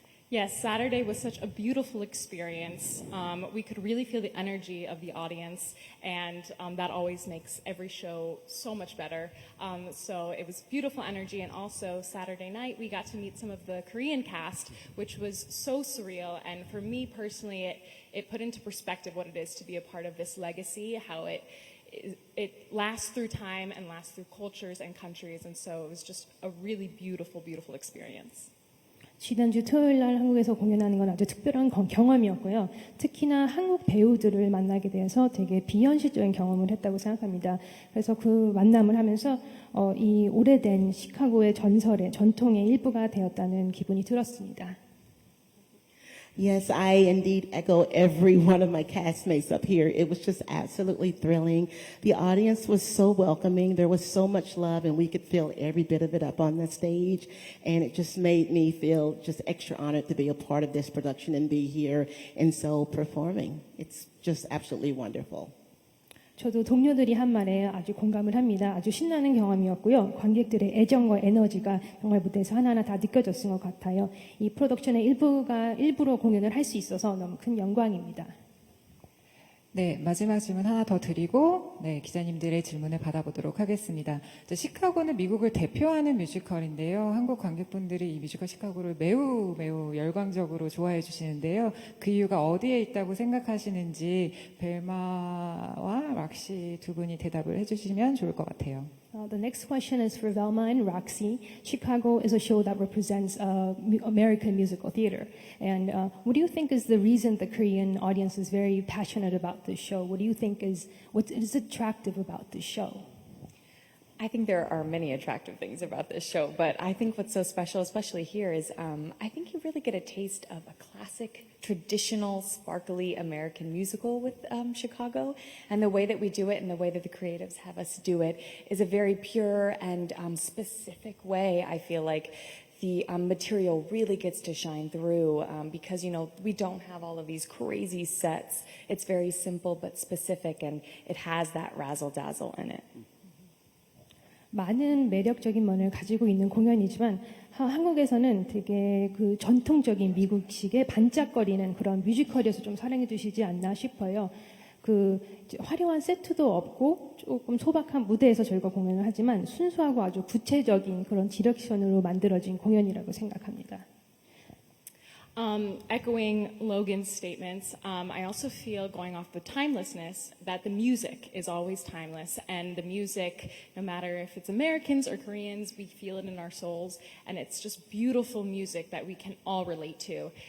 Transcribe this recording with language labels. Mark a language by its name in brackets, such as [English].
[English] Yes, Saturday was such a beautiful experience. We could really feel the energy of the audience, and that always makes every show so much better. So it was beautiful energy, and also Saturday night we got to meet some of the Korean cast, which was so surreal. And for me personally, it put into perspective what it is to be a part of this legacy, how it lasts through time and lasts through cultures and countries. And so it was just a really beautiful, beautiful experience. [Korean] 지난주 토요일 날 한국에서 공연하는 건 아주 특별한 경험이었고요. 특히나 한국 배우들을 만나게 돼서 되게 비현실적인 경험을 했다고 생각합니다. 그래서 그 만남을 하면서 이 오래된 시카고의 전통의 일부가 되었다는 기분이 들었습니다. [English] Yes, I indeed echo every one of my castmates up here. It was just absolutely thrilling. The audience was so welcoming. There was so much love, and we could feel every bit of it up on the stage. And it just made me feel just extra honored to be a part of this production and be here in Seoul performing. It's just absolutely wonderful. [Korean] 저도 동료들이 한 말에 아주 공감을 합니다. 아주 신나는 경험이었고요. 관객들의 애정과 에너지가 정말 무대에서 하나하나 다 느껴졌은 것 같아요. 이 프로덕션의 일부로 공연을 할 수 있어서 너무 큰 영광입니다. 네, 마지막 질문 하나 더 드리고 기자님들의 질문을 받아보도록 하겠습니다. 시카고는 미국을 대표하는 뮤지컬인데요. 한국 관객분들이 이 뮤지컬 시카고를 매우 열광적으로 좋아해 주시는데요. 그 이유가 어디에 있다고 생각하시는지 벨마와 락시 두 분이 대답을 해주시면 좋을 것 같아요. [English] The next question is for Velma and Roxy. Chicago is a show that represents American musical theater. And what do you think is the reason the Korean audience is very passionate about this show? What do you think what is attractive about this show? I think there are many attractive things about this show, but I think what's so special, especially here, is I think you really get a taste of a classic, traditional, sparkly American musical with Chicago. And the way that we do it and the way that the creatives have us do it is a very pure and specific way. I feel like the material really gets to shine through because, you know, we don't have all of these crazy sets. It's very simple but specific, and it has that razzle-dazzle in it. [Korean] 많은 매력적인 면을 가지고 있는 공연이지만 한국에서는 되게 그 전통적인 미국식의 반짝거리는 그런 뮤지컬에서 좀 사랑해 주시지 않나 싶어요. 그 화려한 세트도 없고 조금 소박한 무대에서 저희가 공연을 하지만 순수하고 아주 구체적인 그런 디렉션으로 만들어진 공연이라고 생각합니다. [English] Echoing Logan's statements, I also feel, going off the timelessness, that the music is always timeless. And the music, no matter if it's Americans or Koreans, we feel it in our souls. And it's just beautiful music that we can all relate to.